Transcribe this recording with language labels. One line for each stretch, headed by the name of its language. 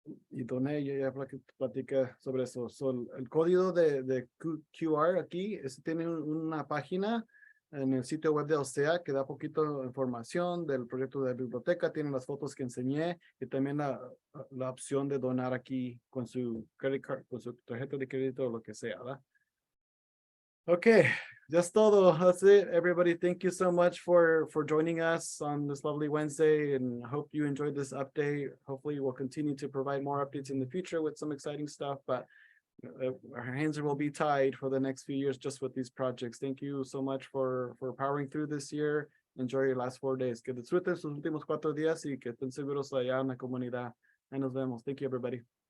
Spanish: Y Doné ya platica sobre eso. El código de QR aquí tiene una página en el sitio web de OCEAA que da poquito información del proyecto de biblioteca. Tiene las fotos que enseñé y también la opción de donar aquí con su
English: credit card,
Spanish: con su tarjeta de crédito o lo que sea, ¿verdad?
English: Okay, that's
Spanish: todo.
English: That's it, everybody. Thank you so much for joining us on this lovely Wednesday, and hope you enjoyed this update. Hopefully, we'll continue to provide more updates in the future with some exciting stuff, but our hands will be tied for the next few years just with these projects. Thank you so much for powering through this year. Enjoy your last 4 days.
Spanish: Que disfruten sus últimos 4 días y que estén seguros allá en la comunidad. Ahí nos vemos.
English: Thank you, everybody.